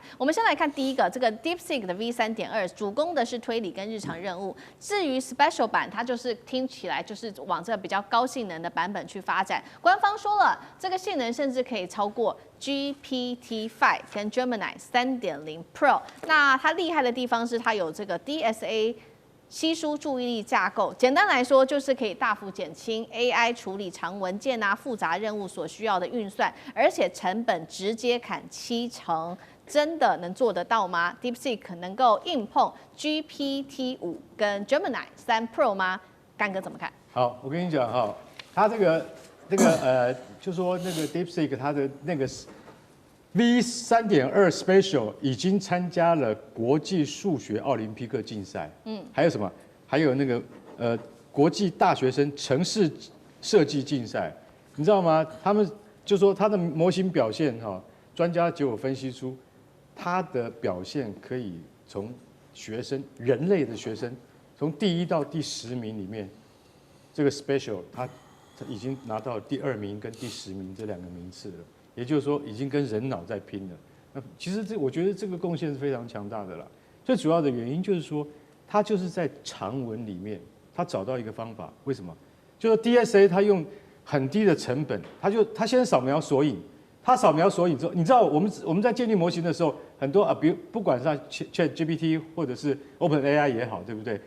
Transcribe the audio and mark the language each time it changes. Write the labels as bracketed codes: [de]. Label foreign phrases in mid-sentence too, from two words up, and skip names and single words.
[zh] 我們先來看第一個，這個 DeepSeek 的 V3.2主攻的是推理跟日常任務，至於 Special 版，它就是聽起來就是往這個比較高性能的版本去發展。官方說了，這個性能甚至可以超過 GPT-5 跟 Gemini 3.0 Pro。那它厲害的地方是它有這個 DSA。稀疏注意力架構，簡單來說就是可以大幅減輕 AI 處理長文件啊、複雜任務所需要的運算，而且成本直接砍70%，真的能做得到嗎 ？DeepSeek 能夠硬碰 GPT-5跟 Gemini 3 Pro 嗎？幹哥怎麼看？好，我跟你講哈，他就說那個 DeepSeek 它的那個。V3.2 Special 已經參加了國際數學奧林匹克競賽，還有什麼？還有那個國際大學生程式設計競賽，你知道嗎？他們就說他的模型表現哈，專家結果分析出他的表現可以從人類的學生，從第1到第10名裡面，這個 Special 他已經拿到第2名跟第10名這2個名次了。也就是說，已經跟人腦在拼了。那其實我覺得這個貢獻是非常強大的啦。最主要的原因就是說，他就是在長文裡面，他找到一個方法。為什麼？就是 DSA 他用很低的成本，他先掃描索引，他掃描索引之後，你知道我們在建立模型的時候，很多比如不管是 ChatGPT 或者是 OpenAI 也好，對不對？